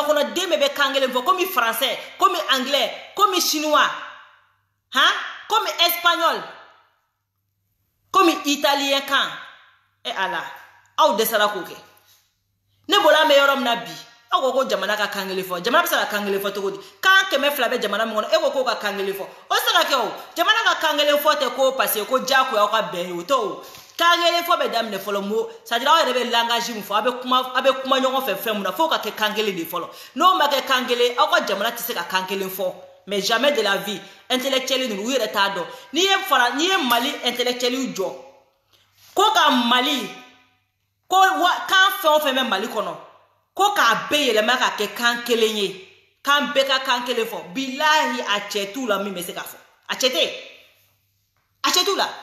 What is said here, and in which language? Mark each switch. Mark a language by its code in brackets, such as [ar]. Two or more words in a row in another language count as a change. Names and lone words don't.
[bm] kɔnɔ den bɛɛ bɛ kan kelen fɔ komi français komi anglais komi chinois komi espagnol komi italien kan ala aw dɛsɛra k'o kɛ ne bɔra an bɛ yɔrɔ min na bi aw ko jamana ka kan kelen fɔ jamana bɛ se ka kan kelen fɔ cogo di kan 200 bɛ jamana min kɔnɔ e ko k'o ka kan kelen fɔ o tɛ se ka kɛ o jamana ka kan kelen fɔ tɛ ko [fr] parce que [bm] ko diyagoya aw ka bɛn ye o t'o o kan kelen fɔ bɛ daminɛ fɔlɔ mo [fr] c'est-à-dire [bm] aw yɛrɛ bɛ langage min fɔ a bɛ kuma ɲɔgɔn fɛ fɛn mun na fo ka kɛ kan kelen de fɔlɔ n'o ma kɛ kan kelen aw ka jamana tɛ se ka kan kelen fɔ [fr] mais jamais de la vie intellectuel [bm] ninnu u yɛrɛ t'a dɔn n'i ye Mali intellectuel jɔ ko ka Mali ko kan fɛn o fɛn bɛ Mali kɔnɔ ko k'a bɛɛ yɛlɛma ka kɛ kan kelen ye kan bɛɛ ka kan kelen fɔ bilahi a cɛ t'u la min bɛ se k'a fɔ a cɛ t'u la